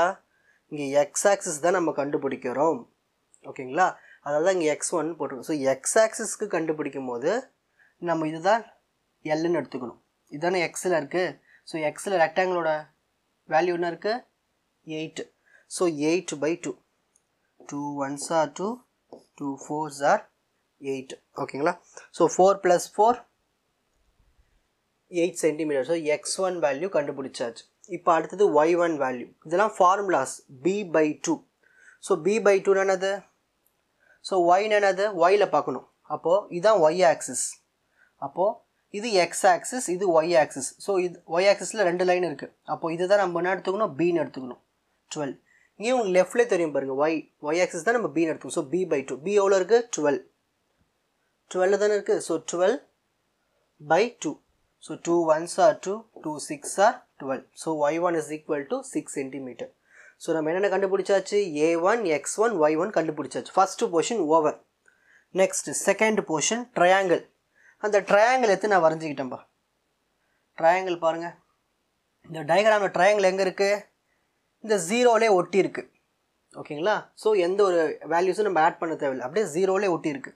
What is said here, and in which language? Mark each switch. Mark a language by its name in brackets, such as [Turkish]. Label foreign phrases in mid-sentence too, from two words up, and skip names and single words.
[Tamil] இங்கே [English] x axis [Tamil] தான் நம்ம கண்டுபிடிக்கிறோம். ஓகேங்களா? அதனால தான் இங்கே x1 போட்டிருக்கோம். ஸோ [English] x axis [Tamil] கண்டுபிடிக்கும் போது நம்ம இதுதான் எல்லுன்னு எடுத்துக்கணும். இதுதானே எக்ஸில் இருக்குது. ஸோ எக்ஸில் ரெக்டாங்கிளோட வேல்யூ என்ன இருக்குது, 8. [English] ஸோ 8/2. 2 1s are 2, 2 4s are 8. [Tamil] ஓகேங்களா? ஸோ 4 + 4 8 cm. ஸோ x1 வேல்யூ கண்டுபிடிச்சாச்சு. இப்போ அடுத்தது y1 வேல்யூ. இதெல்லாம் ஃபார்முலாஸ். b/2. ஸோ b/2 என்னது, ஸோ y என்னது, yல பார்க்கணும். அப்போது இதுதான் [English] y axis. [Tamil] அப்போது இது [English] x axis, [Tamil] இது [English] y axis. [Tamil] ஸோ இது [English] y axis [Tamil] 2 லைன் இருக்குது. அப்போது இதுதான் நம்ம என்ன எடுத்துக்கணும், bன்னு எடுத்துக்கணும். 12. இங்கே உங்களுக்கு லெஃப்ட்லேயே தெரியும் பாருங்கள், [English] y axis [Tamil] தான் நம்ம bன்னு எடுத்துக்கணும். ஸோ b/2. b எவ்வளோ இருக்குது, 12. 12 தானே இருக்குது. [English] ஸோ 12/2. ஸோ 2 1s are 2, 2 6s are 12. ஸோ y1 is equal to 6 cm. ஸோ [Tamil] நம்ம என்னென்ன கண்டுபிடிச்சாச்சு, a1 x1 y1 கண்டுபிடிச்சாச்சு. [English] first portion over. next second portion triangle. [Tamil] அந்த ட்ரையாங்கிள் எடுத்து நான் வரைஞ்சிக்கிட்டேன்ப்பா. ட்ரையாங்கிள் பாருங்கள், இந்த டயக்ராமில் ட்ரையாங்கிள் எங்கே இருக்குது, இந்த 0லே ஒட்டி இருக்குது. ஓகேங்களா? ஸோ எந்த ஒரு வேல்யூஸும் நம்ம ஆட் பண்ண தேவையில்லை, அப்படியே 0லே ஒட்டி இருக்குது.